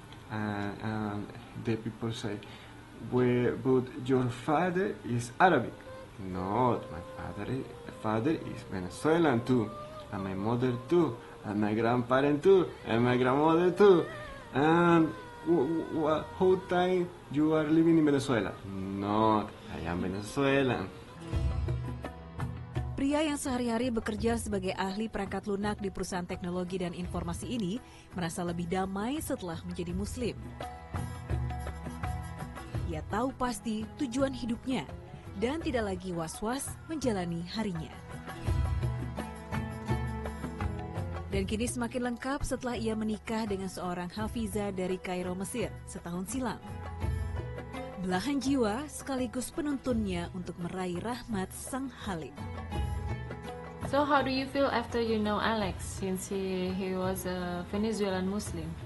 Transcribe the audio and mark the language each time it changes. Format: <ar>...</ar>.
<en>And the people say, but your father is Arabic. No, my father is Venezuelan too, and my mother too, and my grandparent too, and my grandmother too. And how time you are living in Venezuela? No, I am Venezuelan.</en> <id>Pria yang sehari-hari bekerja sebagai ahli perangkat lunak di perusahaan teknologi dan informasi ini merasa lebih damai setelah menjadi Muslim. Ia tahu pasti tujuan hidupnya dan tidak lagi was-was menjalani harinya. Dan kini semakin lengkap setelah ia menikah dengan seorang hafiza dari Kairo, Mesir setahun silam. Belahan jiwa sekaligus penuntunnya untuk meraih rahmat Sang Halim.</id> <en>So how do you feel after you know Alex, since he was a Venezuelan Muslim?</en>